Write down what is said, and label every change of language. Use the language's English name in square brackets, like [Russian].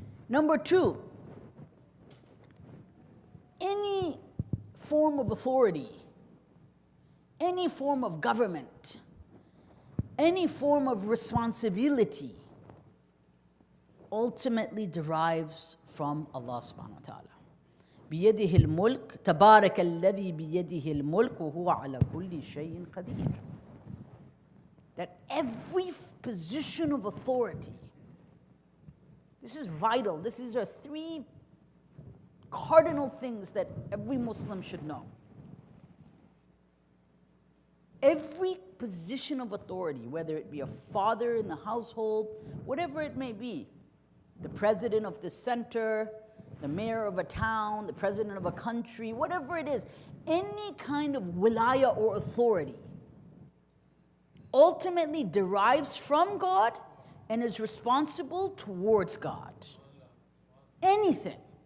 [English] Number two, any form of authority, any form of government, any form of responsibility ultimately derives from Allah subhanahu wa ta'ala. [Arabic] بيده الملك تبارك الذي بيده الملك وهو على كل شيء قدير. [English] That every position of authority, this is vital. These are three cardinal things that every Muslim should know. Every position of authority, whether it be a father in the household, whatever it may be, the president of the center, the mayor of a town, the president of a country, whatever it is, any kind of wilaya or authority ultimately derives from God and is responsible towards God. Anything.